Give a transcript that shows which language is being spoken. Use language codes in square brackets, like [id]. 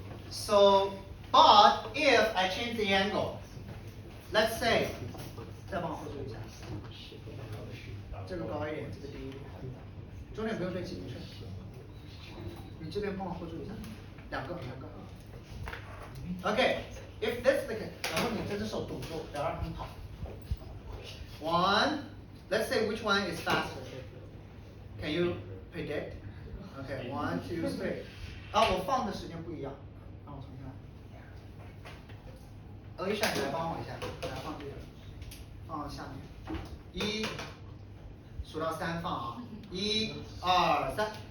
[en] So, but if I change the angle, let's say, [zh] 再帮我后缀一下，这个高一点，这个低一点，中间不用对齐，没事。你这边帮我后缀一下，两个。 [en] Okay, if this the case, [zh] 然后你这只手堵住，不要让他们跑。 [en] One, let's say which one is faster? Can you predict? Okay, 1, 2, 3. [zh] 啊，我放的时间不一样，让我重新来。 Alicia， 你来帮我一下，来放这个，放下面。 1，数到3放啊，1、2、3。